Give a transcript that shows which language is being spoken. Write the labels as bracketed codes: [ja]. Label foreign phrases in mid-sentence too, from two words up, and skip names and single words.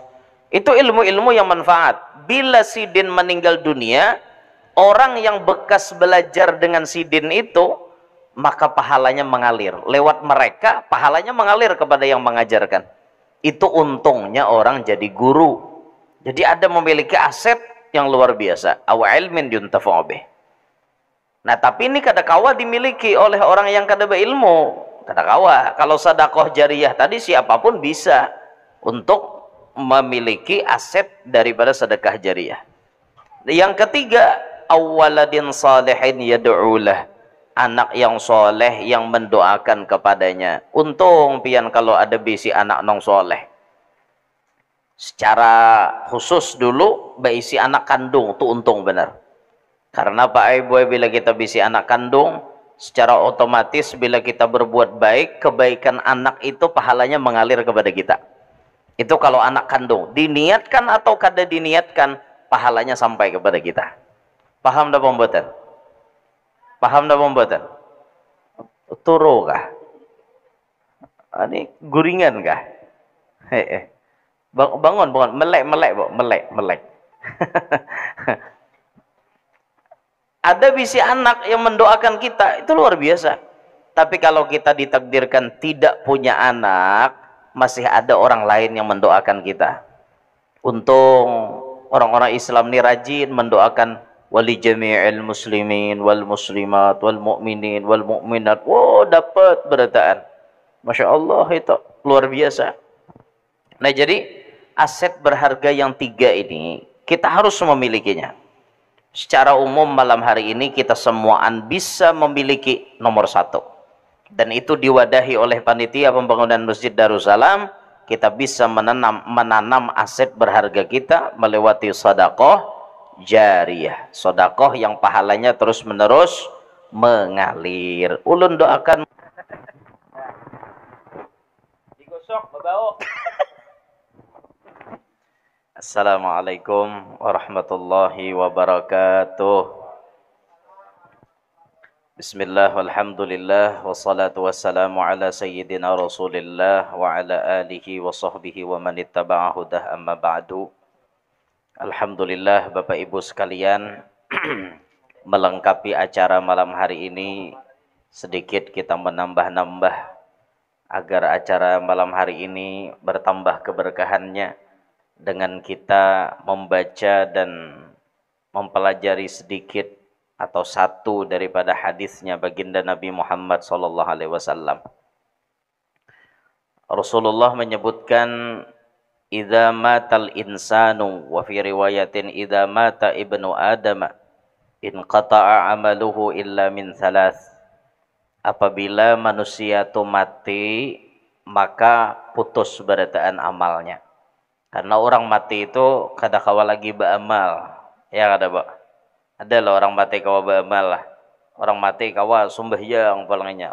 [id] Itu ilmu-ilmu yang manfaat. Bila sidin meninggal dunia, orang yang bekas belajar dengan sidin itu, maka pahalanya mengalir. Lewat mereka, pahalanya mengalir kepada yang mengajarkan. Itu untungnya orang jadi guru. Jadi ada memiliki aset yang luar biasa. [ar] أو علم ينتفع به. [id] Nah tapi ini [bjn] kada kawa [id] dimiliki oleh orang yang kada berilmu. [bjn] Kada kawa. [id] Kalau sedekah jariyah tadi siapapun bisa untuk memiliki aset daripada sedekah jariyah. Yang ketiga, [ar] أو ولد صالح يدعو له. [id] Anak yang soleh yang mendoakan kepadanya. [bjn] Untung pian kalau ada bisi anak nong soleh. Secara khusus dulu beisi anak kandung itu untung benar. [id] Karena Pak Ibu bila kita bisi anak kandung, secara otomatis bila kita berbuat baik, kebaikan anak itu pahalanya mengalir kepada kita. Itu kalau anak kandung, diniatkan atau kada diniatkan, pahalanya sampai kepada kita. [bjn] Paham dah pembuatan? Paham dah pembuatan? Turu kah? Ini guringan kah? Bangun, melek. [id] Ada bisi anak yang mendoakan kita, itu luar biasa. Tapi kalau kita ditakdirkan tidak punya anak, masih ada orang lain yang mendoakan kita. Untung orang-orang Islam ini rajin mendoakan [ar] ولجميع المسلمين والمسلمات والمؤمنين والمؤمنات. [bjn] Wow, dapat berataan. [ar] ما شاء الله, [id] itu luar biasa. Nah jadi aset berharga yang tiga ini kita harus memilikinya. Secara umum malam hari ini kita semuaan bisa memiliki nomor satu. Dan itu diwadahi oleh panitia pembangunan Masjid Darussalam. Kita bisa menanam aset berharga kita melewati sedekah jariyah. Sedekah yang pahalanya terus menerus mengalir. [bjn] Ulun doakan. Digosok, babau. [ar] السلام عليكم ورحمة الله وبركاته. بسم الله والحمد لله والصلاة والسلام على سيدنا رسول الله وعلى آله وصحبه ومن اتبع هداه أما بعد. [id] Alhamdulillah Bapak Ibu sekalian, melengkapi acara malam hari ini sedikit kita menambah-nambah agar acara malam hari ini bertambah keberkahannya dengan kita membaca dan mempelajari sedikit atau satu daripada hadisnya baginda Nabi Muhammad SAW. Rasulullah menyebutkan, [ar] إذا مات الإنسان، وفي رواية إذا مات ابن آدم انقطع عمله إلا من ثلاث. [id] Apabila manusia itu mati, maka putus berataan amalnya. Karena orang mati itu [bjn] kada kawa [id] lagi beramal. [bjn] Ya kada, Pak? Ada lah orang mati kawa beramal lah. Orang mati kawa sembahyang palingnya.